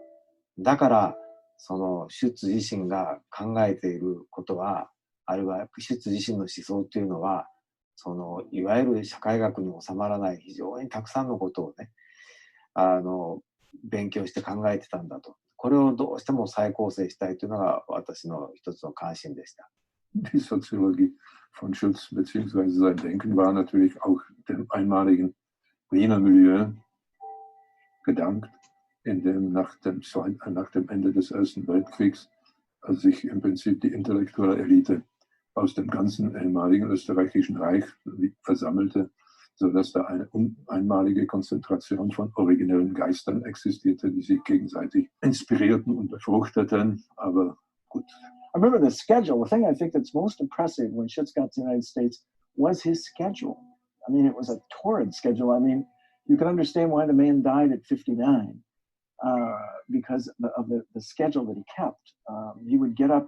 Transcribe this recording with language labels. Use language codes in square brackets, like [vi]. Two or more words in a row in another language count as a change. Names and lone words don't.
[ja] だからそのシュッツ自身が考えていることは、あるいはシュッツ自身の思想というのは、そのいわゆる社会学に収まらない非常にたくさんのことをね、勉強して考えてたんだと。これをどうしても再構成したいというのが私の一つの関心でした。 [de] Die Soziologie von Schutz bzw. sein Denken war natürlich auch dem einmaligen Wiener Milieu gedankt, in dem nach dem Ende des Ersten Weltkriegs sich im Prinzip die intellektuelle Elite aus dem ganzen ehemaligen österreichischen Reich versammelte, sodass da eine einmalige Konzentration von originellen Geistern existierte, die sich gegenseitig inspirierten und befruchteten, aber gut. [en] I remember the schedule. The thing I think that's most impressive when Schutz got to the United States was his schedule. I mean, it was a torrid schedule. I mean, you can understand why the man died at 59 because of the schedule that he kept. He would get up.